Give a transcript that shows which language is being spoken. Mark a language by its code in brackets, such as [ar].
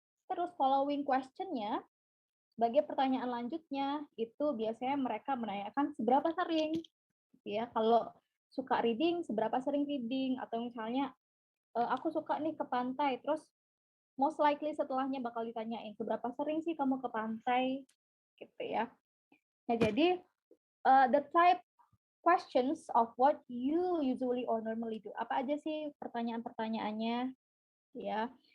[id] Terus following question-nya, sebagai pertanyaan lanjutnya, itu biasanya mereka menanyakan seberapa sering, gitu ya. Kalau suka reading, seberapa sering reading, atau misalnya aku suka nih ke pantai, terus [en] most likely [id] setelahnya bakal ditanyain seberapa sering sih kamu ke pantai, gitu ya. Nah, jadi [en] the type questions of what you usually or normally do. [id] Apa aja sih pertanyaan-pertanyaannya, ya.